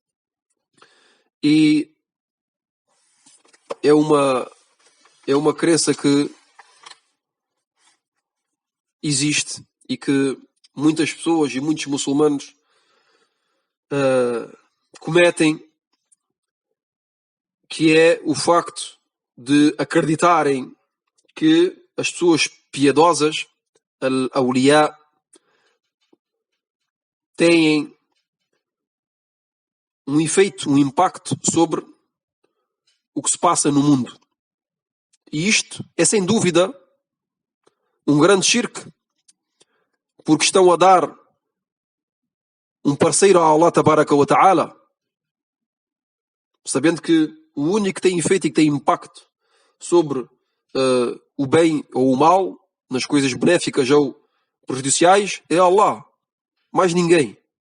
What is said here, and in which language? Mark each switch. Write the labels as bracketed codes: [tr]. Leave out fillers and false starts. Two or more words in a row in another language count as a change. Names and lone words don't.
[pt] e é uma crença que existe e que muitas pessoas e muitos muçulmanos cometem, que é o facto de acreditarem que as pessoas piedosas, al-awliya, têm um efeito, um impacto sobre o que se passa no mundo. E isto é sem dúvida um grande shirk, porque estão a dar um parceiro a [ar] الله تبارك وتعالى, [pt] sabendo que o único que tem efeito e que tem impacto sobre o bem ou o mal, nas coisas benéficas ou prejudiciais, é Allah, mais ninguém.